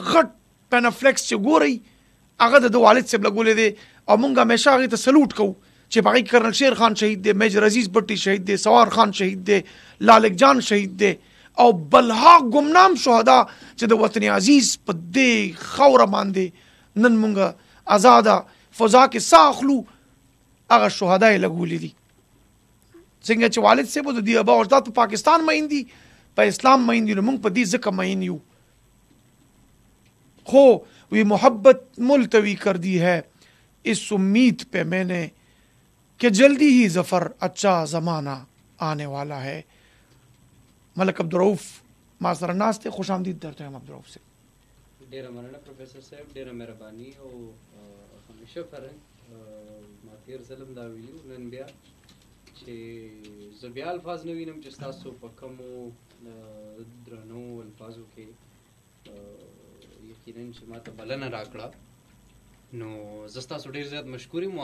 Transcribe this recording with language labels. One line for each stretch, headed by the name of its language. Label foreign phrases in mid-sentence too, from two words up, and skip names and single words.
Pashto: غټ پینافلیکس چې ګورئ هغه د والد صاحب لګولې دي او مونږ همیشه هغه ته سلوټ کوو چې په هغې کې کرنل شیر خان شهید دی، میجر عزیز بټي شهید دی، سوار خان شهید دی، لالک جان شهید دی او بلها ګمنام شهدا چې د وطن عزیز په دې خوره باندې نن مونږ آزاده فضا کې ساه اخلو، هغه شهدا یې لګولي دي. څنګه چې والد صاحب د دې ابا او اجداد په پاکستان مین دي، په اسلام مین دي، نو موږ په دې ځکه مین یو.
Urdu: خو وی محبت ملتوی کر دی ہے اس امید پہ میں نے کہ جلدی ہی ظفر اچھا زمانہ آنے والا ہے.
Pashto: ملک عبدالرؤف ما سره ناست دی، خوش آمدید درته یم عبدالرؤف صاحب. ډیره مننه پروفیسور صاحب، ډیره مهرباني او همیشه فرنګ ما تیر ظلم دا ویلو، نن بیا چې زه بیا الفاظ نه وینم چې ستاسو په کومو درنو الفاظو کې یقینا چې ما ته بلنه راکړه، نو زه ستاسو ډېر زیات مشکور یم.